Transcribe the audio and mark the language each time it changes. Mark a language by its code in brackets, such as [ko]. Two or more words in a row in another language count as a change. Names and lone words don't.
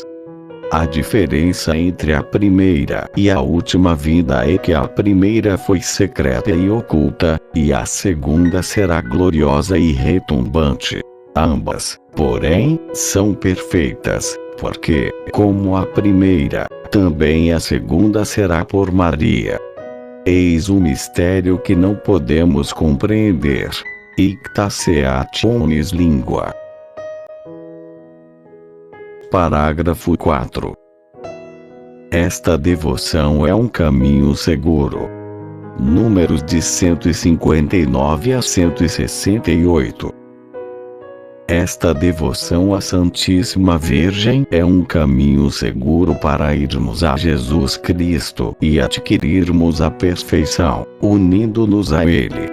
[pt] A diferença entre a primeira e a última vinda é que a primeira foi secreta e oculta, e a segunda será gloriosa e retumbante. Ambas, porém, são perfeitas, porque, como a primeira, também a segunda será por Maria. Eis um mistério que não podemos compreender. [la] Icta seat omnis lingua. [pt] Parágrafo 4. Esta devoção é um caminho seguro. Números de 159 a 168. Esta devoção à Santíssima Virgem é um caminho seguro para irmos a Jesus Cristo e adquirirmos a perfeição, unindo-nos a Ele.